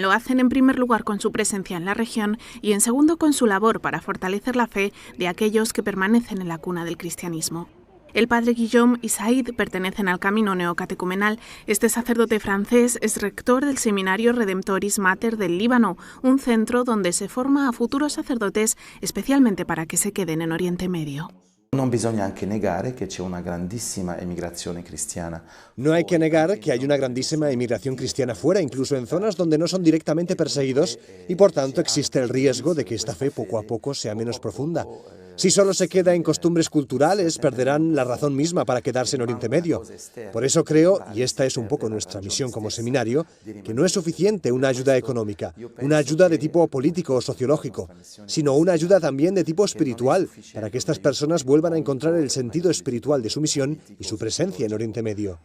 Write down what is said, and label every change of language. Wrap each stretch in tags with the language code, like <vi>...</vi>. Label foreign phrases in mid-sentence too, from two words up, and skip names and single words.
<es>Lo hacen en primer lugar con su presencia en la región y en segundo con su labor para fortalecer la fe de aquellos que permanecen en la cuna del cristianismo. El padre Guillaume y Saïd pertenecen al camino neocatecumenal. Este sacerdote francés es rector del seminario Redemptoris Mater del Líbano, un centro donde se forma a futuros sacerdotes especialmente para que se queden en Oriente Medio.</es> <it>Non bisogna anche negare che c'è una grandissima emigrazione cristiana.</it> <es>No hay que negar que hay una grandísima emigración cristiana fuera, incluso en zonas donde no son directamente perseguidos, y por tanto existe el riesgo de que esta fe poco a poco sea menos profunda. Si solo se queda en costumbres culturales, perderán la razón misma para quedarse en Oriente Medio. Por eso creo, y esta es un poco nuestra misión como seminario, que no es suficiente una ayuda económica, una ayuda de tipo político o sociológico, sino una ayuda también de tipo espiritual, para que estas personas vuelvan a encontrar el sentido espiritual de su misión y su presencia en Oriente Medio.</es>